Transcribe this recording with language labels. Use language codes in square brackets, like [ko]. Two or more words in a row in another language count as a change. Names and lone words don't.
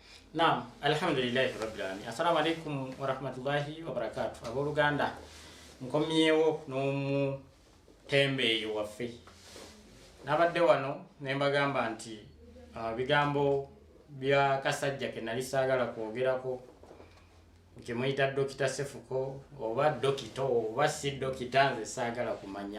[ar] نعم، الحمد لله رب العالمين. السلام عليكم ورحمة الله وبركاته. [lg] Abooluganda nkomyewo n'omu tembeeyo waffe. Nabadde wano ne mbagamba nti bigambo bya kasajja ke nali saagala kwogerako kye muyita Dokita Sefuko oba dokito oba si dokita nze saagala kumanya.